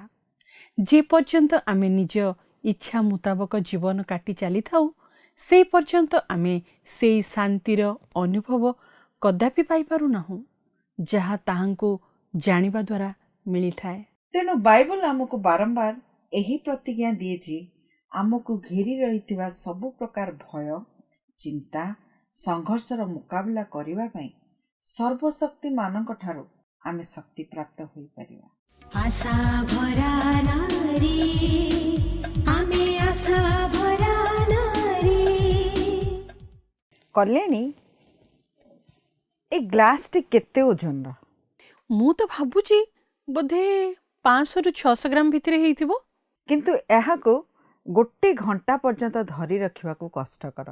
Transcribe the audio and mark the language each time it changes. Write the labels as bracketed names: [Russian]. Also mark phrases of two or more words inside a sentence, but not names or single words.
[Odia] ଯେ ପର୍ଯ୍ୟନ୍ତ ଆମେ ନିଜ ଇଚ୍ଛା ମୁତାବକ ଜୀବନ କାଟି ଚାଲିଥାଉ, ସେ ପର୍ଯ୍ୟନ୍ତ ଆମେ ସେଇ ଶାନ୍ତିର ଅନୁଭବ କଦାପି ପାଇପାରୁନାହୁଁ, ଯାହା ତାହାଙ୍କୁ ଜାଣିବା ଦ୍ୱାରା ମିଳିଥାଏ। ତେଣୁ ବାଇବଲ ଆମକୁ ବାରମ୍ବାର ଏହି ପ୍ରତିଜ୍ଞା ଦିଏ ଯେ ଆମକୁ ଘେରି ରହିଥିବା ସବୁ ପ୍ରକାର ଭୟ, ଚିନ୍ତା, ସଂଘର୍ଷର ମୁକାବିଲା କରିବା ପାଇଁ ସର୍ବଶକ୍ତିମାନଙ୍କ ଠାରୁ ଆମେ ଶକ୍ତି ପ୍ରାପ୍ତ ହୋଇପାରିବା। ଆଶା ଭରା ନାରୀ, ଆମେ ଆଶା ଭରା ନାରୀ। କଲ୍ୟାଣୀ, ଏ ଗ୍ଲାସଟି କେତେ ଓଜନର? ମୁଁ ତ ଭାବୁଛି ବୋଧେ 500-600 ଗ୍ରାମ ଭିତରେ ହେଇଥିବ। କିନ୍ତୁ ଏହାକୁ 1 ଘଣ୍ଟା ପର୍ଯ୍ୟନ୍ତ ଧରି ରଖିବାକୁ କଷ୍ଟକର।